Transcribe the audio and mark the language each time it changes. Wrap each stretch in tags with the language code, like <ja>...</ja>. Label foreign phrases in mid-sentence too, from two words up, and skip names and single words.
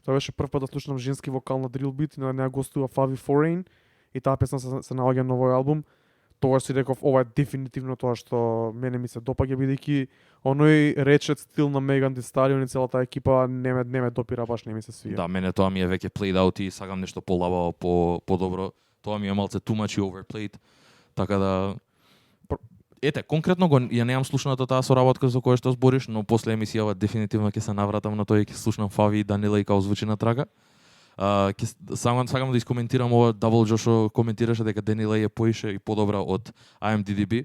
<mk>Тоа беше прв пат да слушнам женски вокал на</mk> <en>drill beat</en> <mk>и на неа гостува Favi Foreign. И таа песна се наоѓа на овој албум. Тогаш си реков, ова е дефинитивно тоа што мене ми се допаѓа, бидејќи оној речет стил на Меган Thee Stallion и целата екипа не ме допира, баш не ми се свија. Да, мене тоа ми е веќе</mk> <en>played out</en> <mk>и сакам нешто полабаво, подобро. Тоа ми е малце</mk> <en>too much overplayed.</en> <mk>Така да ете, конкретно ја немам слушната таа соработка за која што збориш, но после емисијава дефинитивно ќе се навратам на тоа и ќе слушнам Фави и Дани Леј као звучи на трака. Сакам да искоментирам ова, Double Joshua коментираше дека Дани Леј е поише и подобра од IMDb.</mk>